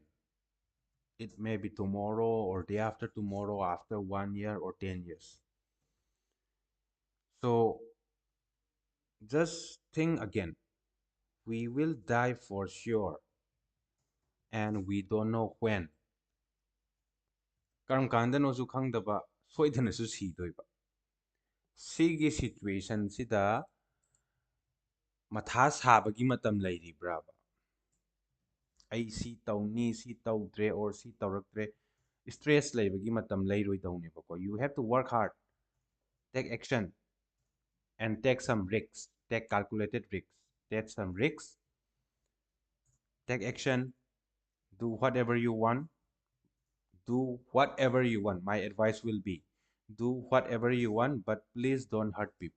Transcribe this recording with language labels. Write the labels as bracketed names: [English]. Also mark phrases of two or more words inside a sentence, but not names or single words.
[English] It may be tomorrow or day after tomorrow, after 1 year or 10 years. So just think again. We will die for sure. And we don't know when. [Manipuri] Karam kanda no su khangdaba soidana su sidoiba. Sigi situation sida matha sabagi matam leiribraba. Ai si tawni si tawdre or si tawraktre stress leibagi matam leiroi tawnebako. [English] You have to work hard, take action, and take some risks, take calculated risks, take some risks, take action, do whatever you want, do whatever you want. My advice will be do whatever you want, but please don't hurt people.